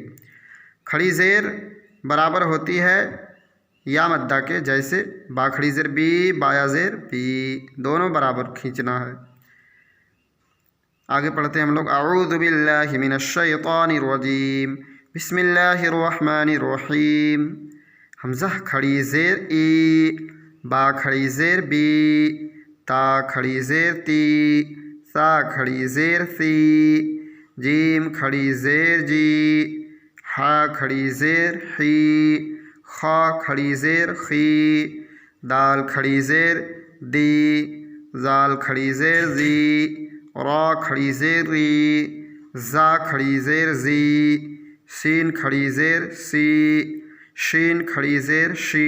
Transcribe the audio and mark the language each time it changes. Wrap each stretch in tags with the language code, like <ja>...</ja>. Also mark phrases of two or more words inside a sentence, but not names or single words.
<ur>کھڑی زیر برابر ہوتی ہے یا مدہ کے، جیسے با کھڑی زیر بی، بایا زیر بی، دونوں برابر کھینچنا ہے۔ آگے پڑھتے ہیں ہم لوگ۔</ur> <ar>اعوذ باللہ من الشیطان الرجیم، بسم اللہ الرحمن الرحیم۔</ar> <ur>حمزہ کھڑی زیر ای، با کھڑی زیر بی، تا کھڑی زیر تی، سا کھڑی زیر سی، جیم کھڑی زیر جی، ہا کھڑی زیر حی، خا کھڑی زیر خی، دال کھڑی زیر دی، زال کھڑی زیر زی، را کھڑی زیر ری، زا کھڑی زیر زی، سین کھڑی زیر سی، شین کھڑی زیر شی،</ur>